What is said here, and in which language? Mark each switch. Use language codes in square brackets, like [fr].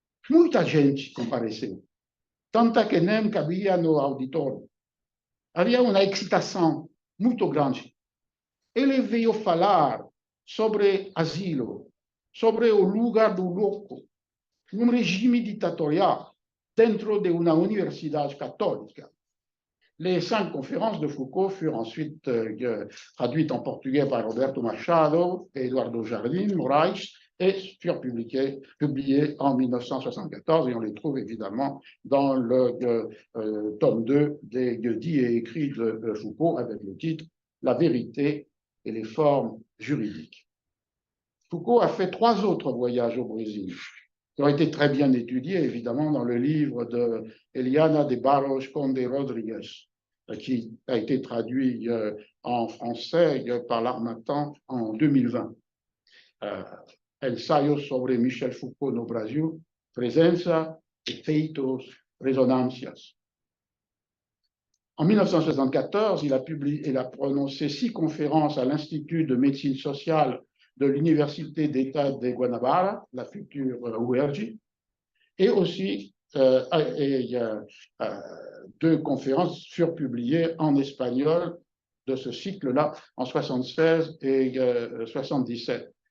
[pt] Muita gente compareceu, tanta que nem cabia no auditório. Havia uma excitação muito grande. Ele veio falar sobre asilo, sobre o lugar do louco, regime ditatorial dentro de uma universidade católica. [fr] Les 5 conférences de Foucault furent ensuite traduites en portugais par Roberto Machado et Eduardo Jardim Moraes et furent publiées en 1974 et on les trouve évidemment dans le tome 2 des dits et écrits de Foucault avec le titre « La vérité et les formes juridiques ». Foucault a fait 3 autres voyages au Brésil qui ont été très bien étudiés, évidemment, dans le livre de Eliana de Barros Conde Rodrigues, qui a été traduit en français par l'Harmattan en 2020. [pt] Ensayo sobre Michel Foucault no Brasil, presença, efeitos, ressonâncias. [fr] En 1974, il a prononcé 6 conférences à l'Institut de médecine sociale de l'Université d'État de Guanabara, la future UERJ, et aussi 2 conférences furent publiées en espagnol de ce cycle-là en 76 et 77.